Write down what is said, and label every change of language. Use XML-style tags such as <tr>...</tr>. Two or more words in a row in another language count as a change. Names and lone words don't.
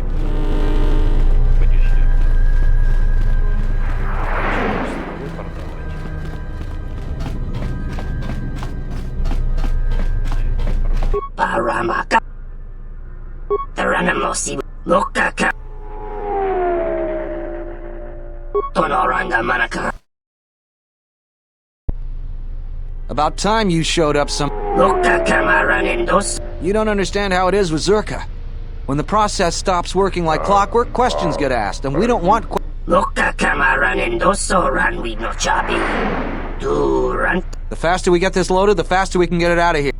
<ru>Подешевле. Вы продавайте. Paramaka. Teranamosi. Lokaka. Tonoranga Manaka.</ru> <en>About time you showed up some... You don't understand how it is with Zerka. When the process stops working like clockwork, questions get asked, and we don't want The faster we get this loaded, the faster we can get it out of here.</en>